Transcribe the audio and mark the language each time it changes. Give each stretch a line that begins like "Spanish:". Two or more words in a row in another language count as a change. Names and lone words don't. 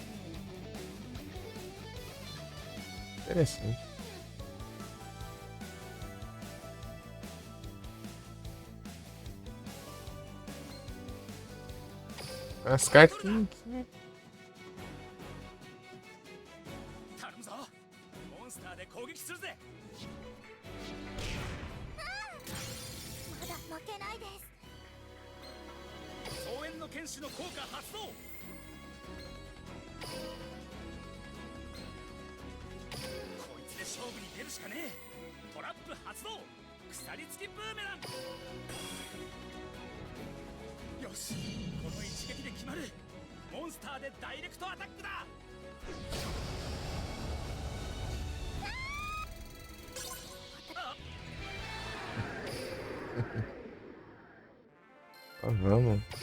Portuguese: Interessante. As cartas que
Japanese: 攻撃するぜ。まだ負けないです。総援の剣士の効果発動。こいつで勝負に出るしかねえ。トラップ発動。鎖付きブーメラン。よし、この一撃で決まる。モンスターでダイレクトアタックだ。
Portuguese: Ah, vamos.